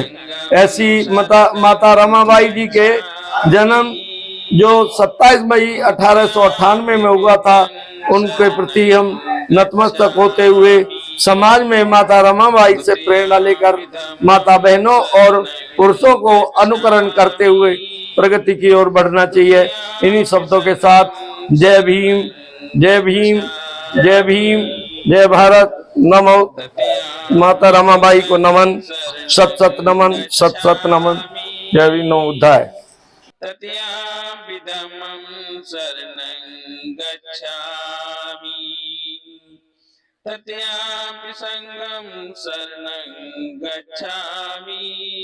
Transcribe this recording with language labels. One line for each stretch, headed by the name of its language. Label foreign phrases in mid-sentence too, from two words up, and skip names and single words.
Hindi: ऐसी माता रमाबाई जी के जन्म जो 27 मई 1898 में हुआ था, उनके प्रति हम नतमस्तक होते हुए समाज में माता रमाबाई से प्रेरणा लेकर माता बहनों और पुरुषों को अनुकरण करते हुए प्रगति की ओर बढ़ना चाहिए। इन्हीं शब्दों के साथ जय भीम, जय भीम, जय भीम, जय भारत, नमो। माता रमाबाई को नमन, सत सत नमन, सत सत नमन। जय भीम,
Pali: नमो बुद्धाय। तत्यापिदमं शरणं गच्छामि, तत्यापि संघं शरणं गच्छामि।